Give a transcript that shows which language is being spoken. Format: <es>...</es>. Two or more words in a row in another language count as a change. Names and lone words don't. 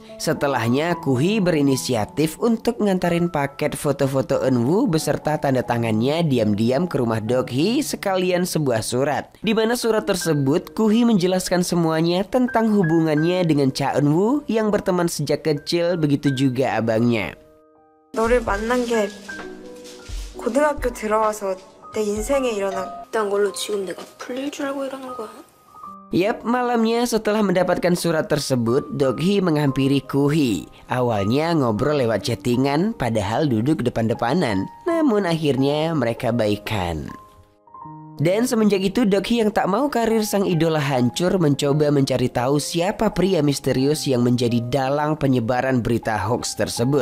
<id>Setelahnya Kuhi berinisiatif untuk ngantarin paket foto-foto Eunwoo beserta tanda tangannya diam-diam ke rumah Doghi sekalian sebuah surat. Dimana surat tersebut Kuhi menjelaskan semuanya tentang hubungannya dengan Cha Eunwoo yang berteman sejak kecil, begitu juga abangnya.</id> <ko>너를 만난 게 고등학교 들어와서 내 인생에 일어난 걸로 지금 내가 풀릴 줄 알고 이러는 거야?</ko> <id>Yap, malamnya setelah mendapatkan surat tersebut, Doghi menghampiri Kuhi. Awalnya ngobrol lewat chattingan padahal duduk depan-depanan. Namun akhirnya mereka baikan. Dan semenjak itu Doghi yang tak mau karir sang idola hancur mencoba mencari tahu siapa pria misterius yang menjadi dalang penyebaran berita hoax tersebut.</id>